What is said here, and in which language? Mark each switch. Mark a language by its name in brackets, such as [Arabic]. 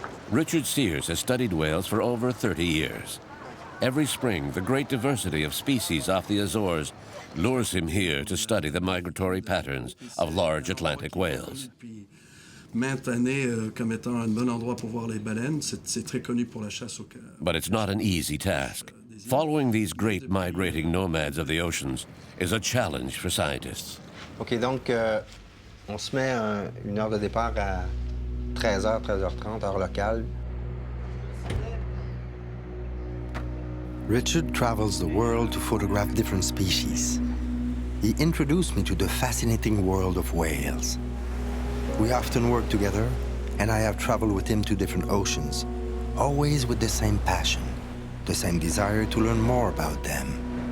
[English] Richard Sears has studied whales for over 30 years. Every spring, the great diversity of species off the Azores lures him here to study the migratory patterns of large Atlantic whales. But it's not an easy task. Following these great migrating nomads of the oceans is a challenge for scientists. [French] OK, donc, on se met une heure de départ à 13h, 13h30, heure locale. [English] Richard travels the world to photograph different species. He introduced me to the fascinating world of whales. We often work together, and I have traveled with him to different oceans, always with the same passion, the same desire to learn more about them.